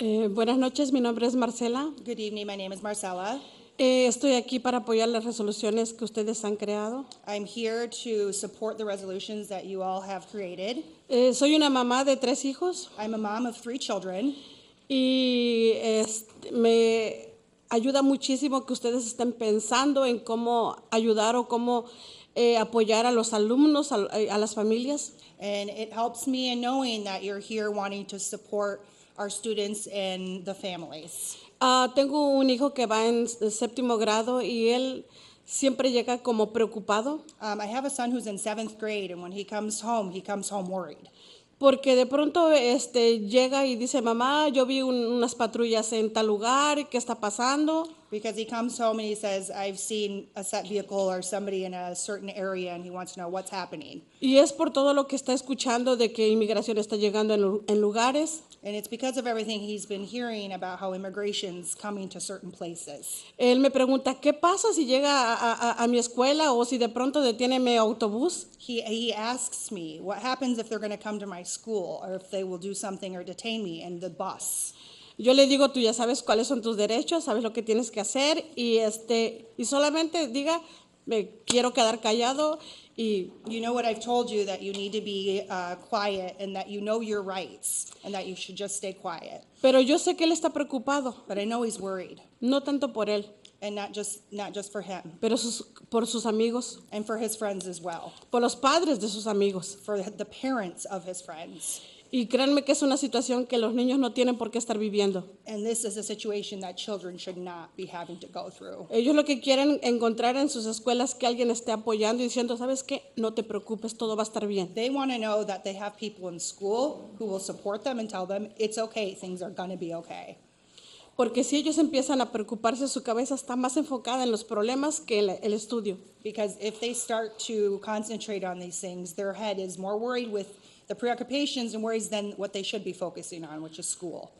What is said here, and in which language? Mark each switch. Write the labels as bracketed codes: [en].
[es] Buenas noches, mi nombre es Marcela. [en] Good evening, my name is Marcella. [es] Estoy aquí para apoyar las resoluciones que ustedes han creado. [en] I'm here to support the resolutions that you all have created. [es] Soy una mamá de 3 hijos. [en] I'm a mom of 3 children. [es] Y me ayuda muchísimo que ustedes estén pensando en cómo ayudar o cómo apoyar a los alumnos, a las familias. [en] And it helps me in knowing that you're here wanting to support our students and the families. [es] Tengo un hijo que va en 7º grado y él siempre llega como preocupado. [en] I have a son who's in 7th grade, and when he comes home worried. [es] Porque de pronto llega y dice, mamá, yo vi unas patrullas en tal lugar, ¿qué está pasando? [en] Because he comes home and he says, I've seen a set vehicle or somebody in a certain area, and he wants to know what's happening. [es] Y es por todo lo que está escuchando de que inmigración está llegando en lugares. [en] And it's because of everything he's been hearing about how immigration's coming to certain places. [es] Él me pregunta, ¿qué pasa si llega a mi escuela o si de pronto detiene mi autobús? [en] He asks me, what happens if they're going to come to my school, or if they will do something or detain me in the bus? [es] Yo le digo, tú ya sabes cuáles son tus derechos, sabes lo que tienes que hacer y solamente diga, me quiero quedar callado y [en] you know what I've told you, that you need to be quiet and that you know your rights and that you should just stay quiet. [es] Pero yo sé que él está preocupado. [en] But I know he's worried. [es] No tanto por él, [en] And not just for him, [es] pero por sus amigos, [en] and for his friends as well, [es] por los padres de sus amigos. [en] for the parents of his friends. [es] Y créanme que es una situación que los niños no tienen por qué estar viviendo. [en] And this is a situation that children should not be having to go through. [es] Ellos lo que quieren encontrar en sus escuelas que alguien esté apoyando y diciendo, ¿sabes qué? No te preocupes, todo va a estar bien. [en] They want to know that they have people in school who will support them and tell them it's okay, things are going to be okay. [es] Porque si ellos empiezan a preocuparse, su cabeza está más enfocada en los problemas que el estudio. [en] Because if they start to concentrate on these things, their head is more worried with the preoccupations and worries than what they should be focusing on, which is school.